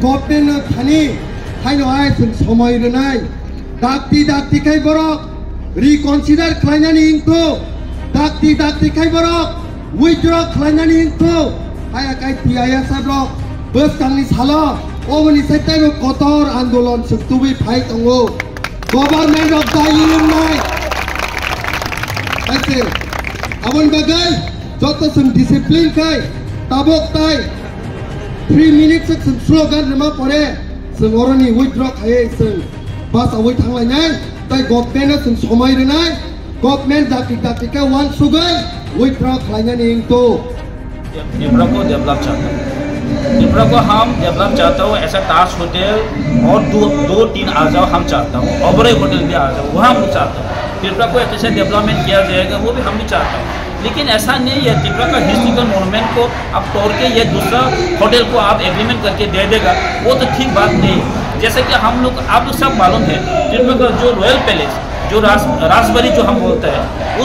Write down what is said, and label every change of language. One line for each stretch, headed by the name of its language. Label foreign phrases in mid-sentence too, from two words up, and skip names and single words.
Kok Borok: government thani haino ai seng somoy renai dakti kai borok reconsider kelainani into dakti kai borok withdraw kelainani into hai kai TISF rok bus kangni salo oboni setai no kotor andolon setubi phai tongo
English: government of the union
Kok Borok: aise abon bagai joto sum discipline kai tabok tai 3 minutes sum slogan rema pore sum oroni withdraw khai sum bas awai thanglai nai tai government sum somai renai government dakti ka wan sugai withdraw khlainya ning to
Hindi: त्रिपुरा को डेवलप चाहता हूँ त्रिपुरा को हम डेवलप चाहता हूँ ऐसा ताज होटल और दो तीन आ जाओ हम चाहता हूँ ओबराय होटल भी आ जाओ वहाँ हम चाहता हूँ त्रिपुरा को ऐसे डेवलपमेंट किया जाएगा वो भी हम भी चाहता हूँ लेकिन ऐसा नहीं है त्रिपुरा का
English: historical monument
Hindi: को अब तोड़ के ये दूसरा होटल को आप एग्रीमेंट करके दे देगा वो तो ठीक बात नहीं है जैसे कि हम लोग आप लोग सब मालूम है त्रिपुरा का जो
English: royal palace
Hindi: जो राजबाड़ी जो हम बोलते हैं